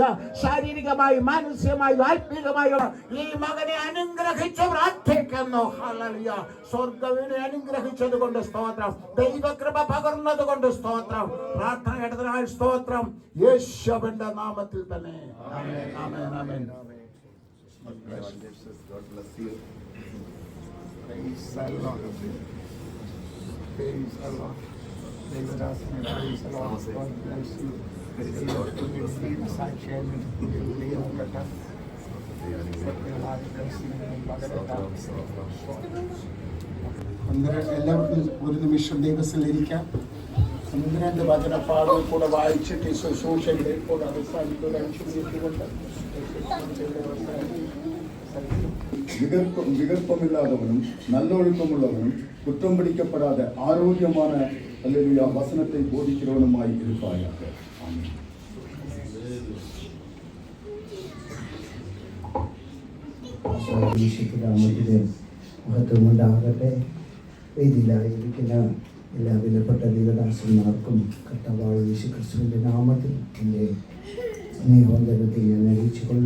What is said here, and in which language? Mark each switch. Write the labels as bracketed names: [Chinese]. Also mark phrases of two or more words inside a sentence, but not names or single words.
[Malayalam] ശാരീരികമായി മാനസികമായി ആത്മീകമായി ഈ മകനെ അനുഗ്രഹിച്ച് പ്രാർത്ഥിക്കുന്നു. ഹല്ലേലൂയ. സ്വർഗ്ഗവിനെ അനുഗ്രഹിച്ചത് കൊണ്ട് സ്തോത്രം. ദൈവകൃപ പകർന്നത് കൊണ്ട് സ്തോത്രം. പ്രാർത്ഥന കേട്ടതിനാൽ സ്തോത്രം. യേശുവിന്റെ നാമത്തിൽ തന്നെ. ആമേൻ ആമേൻ ആമേൻ. [English] Praise the Lord. Praise the Lord. [Malayalam] ദൈവദാസനെ [English] praise the Lord. God bless you. [Malayalam] സാക്ഷിയായി എല്ലാവർക്കും ഒരു നിമിഷം ദൈവത്തിലിരിക്കാം. 1-2 വചനപ്പാടുകൾ കൂടെ വായിച്ചിട്ട് ശുശ്രൂഷയുടെ കൂടെ അവസാനിക്കുക. [Tamil] விகற்பமில்லாதவனும் நல்லொழுக்கமுள்ளவனும் குற்றம் பிடிக்கப்படாத ஆரோக்கியமான அல்லேலூயா வசனத்தை போதிக்கிறவனுமாய் இருப்பாயாக. ஆமென். [Malayalam] മഹത്വമുണ്ടാകട്ടെ. വേദിയിലായിരിക്കുന്ന എല്ലാ വിലപ്പെട്ട ദൈവദാസന്മാർക്കും കർത്താവായ യേശുക്രിസ്തുവിൻ്റെ നാമത്തിൽ എൻ്റെ സ്നേഹവന്ദനത്തെ ഞാൻ അറിയിച്ചുകൊള്ളുന്നു.